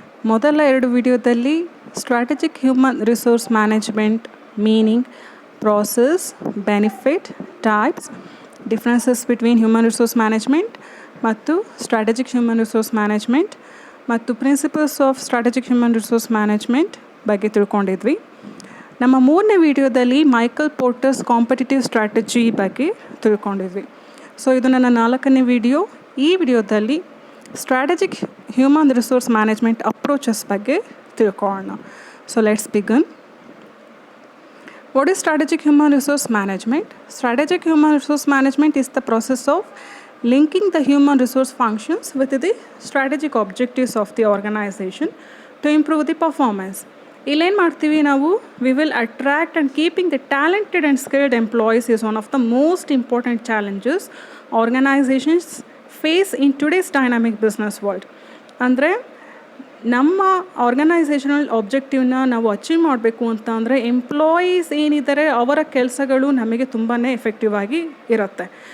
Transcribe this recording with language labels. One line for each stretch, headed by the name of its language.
Kannada: ಮೊದಲ 2 ವಿಡಿಯೋದಲ್ಲಿ strategic human resource management meaning, process, benefit, types, differences between human resource management ಮತ್ತು strategic human resource management ಮತ್ತು principles of strategic human resource management ಬಗ್ಗೆ ತಿಳ್ಕೊಂಡಿದ್ವಿ. ನಮ್ಮ 3ನೇ ವಿಡಿಯೋದಲ್ಲಿ ಮೈಕಲ್ ಪೋರ್ಟರ್ಸ್ ಕಾಂಪಿಟಿಟಿವ್ ಸ್ಟ್ರಾಟಜಿ ಬಗ್ಗೆ ತಿಳ್ಕೊಂಡಿದ್ವಿ. ಸೊ ಇದು ನನ್ನ 4ನೇ ವಿಡಿಯೋ. ಈ ವಿಡಿಯೋದಲ್ಲಿ strategic human resource management approaches ಬಗ್ಗೆ ತಿಳ್ಕೊಳ್ಳೋಣ.
English: So let's begin. What is strategic human resource management? Strategic human resource management is the process of linking the human resource functions with the strategic objectives of the organization to improve the performance.
Kannada: ಇಲ್ಲೇನು ಮಾಡ್ತೀವಿ ನಾವು,
English: We will attract and keeping the talented and skilled employees is one of the most important challenges organisations face in today's dynamic business world.
Kannada: ಅಂದರೆ ನಮ್ಮ organisational ಆಬ್ಜೆಕ್ಟಿವ್ನ ನಾವು achieve ಮಾಡಬೇಕು ಅಂತ ಅಂದರೆ employees ಏನಿದ್ದಾರೆ ಅವರ ಕೆಲಸಗಳು ನಮಗೆ ತುಂಬಾ ಎಫೆಕ್ಟಿವ್ ಆಗಿ ಇರುತ್ತೆ.